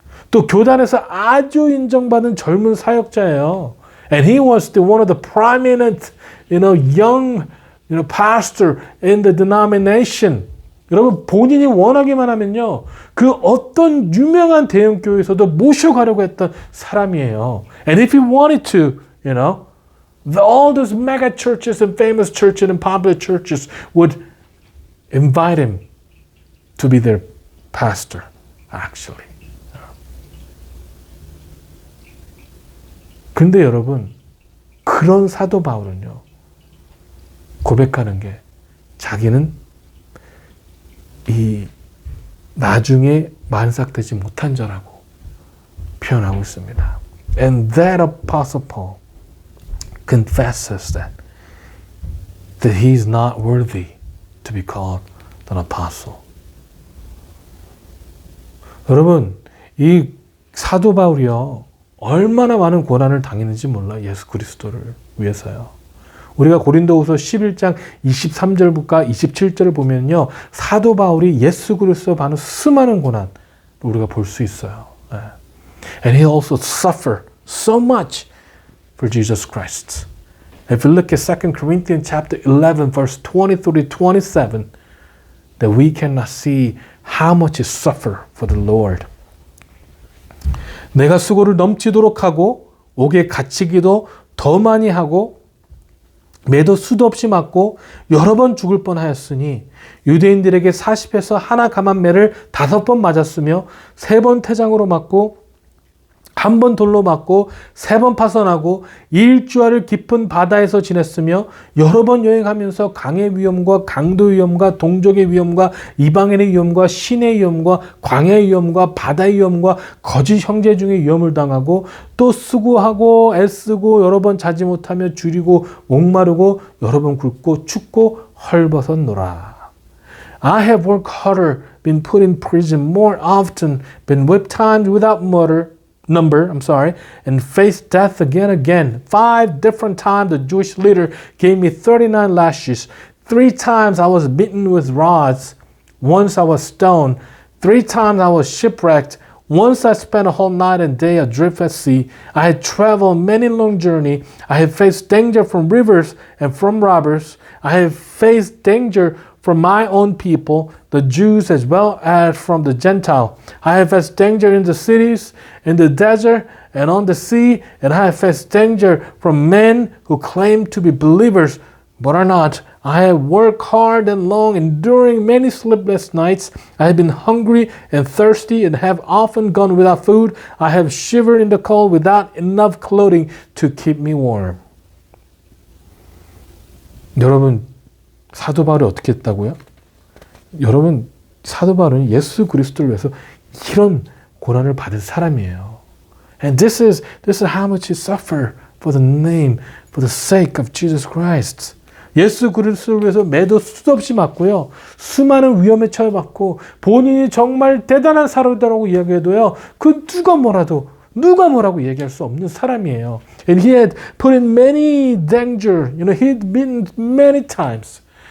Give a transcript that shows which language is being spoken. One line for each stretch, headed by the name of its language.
Korean: 또 교단에서 아주 인정받은 젊은 사역자예요.
English: And he was one of the prominent, you know, young pastor in the denomination.
Korean: 여러분 본인이 원하기만 하면요. 그 어떤 유명한 대형교회에서도 모셔가려고 했던 사람이에요.
English: And if he wanted to, all those mega churches and famous churches and popular churches would invite him to be their pastor, actually.
Korean: 근데 여러분, 그런 사도 바울은요, 고백하는 게 자기는 이 나중에 만삭되지 못한 자라고 표현하고 있습니다.
English: And that apostle Paul confesses that he is not worthy to be called an apostle.
Korean: 여러분, 이 사도 바울이요, 얼마나 많은 고난을 당했는지 몰라, 예수 그리스도를 위해서요. 우리가 고린도후서 11장 23절부터 27절을 보면요, 사도 바울이 예수 그리스도 받는 수많은 고난을 우리가 볼 수 있어요.
English: And he also suffered so much for Jesus Christ. If you look at 2 Corinthians chapter 11, verse 23 to 27, that we cannot see how much he suffered for the Lord.
Korean: 내가 수고를 넘치도록 하고 옥에 갇히기도 더 많이 하고 매도 수도 없이 맞고 여러 번 죽을 뻔하였으니 유대인들에게 40에서 하나 감한 매를 5번 맞았으며 3번 태장으로 맞고 1번 돌로 맞고 3번 파선하고 일주일을 깊은 바다에서 지냈으며 여러 번 여행하면서 강의 위험과 강도 위험과 동족의 위험과 이방인의 위험과 신의 위험과 광야의 위험과 바다의 위험과 거짓 형제 중에 위험을 당하고 또 수고하고 애쓰고 여러 번 자지 못하며 줄이고 목마르고 여러 번 굶고 춥고 헐벗었노라.
English: I have worked harder, been put in prison more often, been whipped times without number, and faced death again. 5 different times the Jewish leader gave me 39 lashes. 3 times I was beaten with rods. Once I was stoned. 3 times I was shipwrecked. Once I spent a whole night and day adrift at sea. I had traveled many long journey. I have faced danger from rivers and from robbers. I have faced danger from my own people, the Jews as well as from the Gentile. I have faced danger in the cities, in the desert, and on the sea, and I have faced danger from men who claim to be believers but are not. I have worked hard and long, enduring many sleepless nights. I have been hungry and thirsty and have often gone without food. I have shivered in the cold without enough clothing to keep me warm.
Korean: 여러분, 사도 바울이 어떻게 했다고요? 여러분, 사도 바울은 예수 그리스도를 위해서 이런 고난을 받은 사람이에요.
English: And this is how much he suffered for the name, for the sake of Jesus Christ.
Korean: 예수 그리스도를 위해서 매도 수도 없이 맞고요. 수많은 위험에 처해봤고 본인이 정말 대단한 사람이라고 이야기해도요. 그 누가 뭐라고 얘기할 수 없는 사람이에요.
English: And he had put in many danger. He'd been many times.